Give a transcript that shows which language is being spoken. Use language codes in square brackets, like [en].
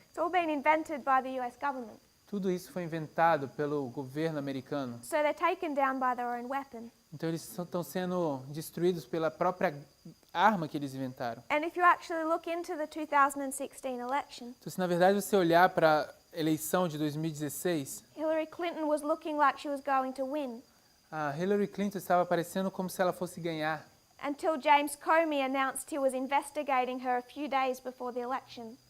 [en] It's all been invented by the US government. [pt] Tudo isso foi inventado pelo governo americano. [en] So they're taken down by their own weapon. [pt] Então eles estão sendo destruídos pela própria arma que eles inventaram. [en] And if you actually look into the 2016 election, [pt] Então se na verdade você olhar para a eleição de 2016, [en] Hillary Clinton was looking like she was going to win [pt] a Hillary Clinton estava parecendo como se ela fosse ganhar. [en] until James Comey announced he was investigating her a few days before the election.